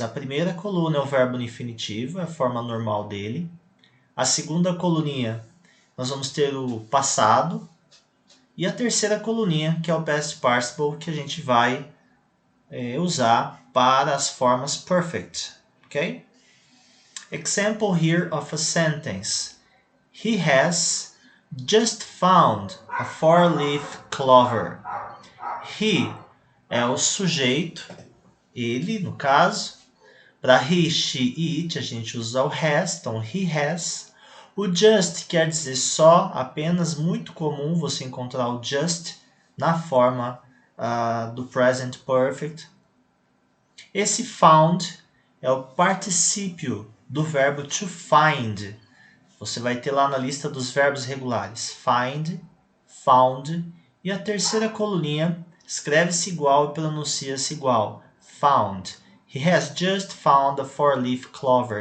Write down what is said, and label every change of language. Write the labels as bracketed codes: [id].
[pt] A primeira coluna é o verbo no infinitivo, é a forma normal dele. A segunda coluninha, nós vamos ter o passado. E a terceira coluninha, que é o past participle, que a gente vai usar para as formas perfect. [en] Okay? Example here of a sentence. He has just found a 4-leaf clover. [pt] He é o sujeito, ele no caso. Para he, she e it a gente usa o has, então he has. O just quer dizer só, apenas, muito comum você encontrar o just na forma do present perfect. Esse found é o particípio do verbo to find. Você vai ter lá na lista dos verbos regulares find, found, e a terceira coluninha escreve-se igual e pronuncia-se igual, found. [en] He has just found a 4-leaf clover.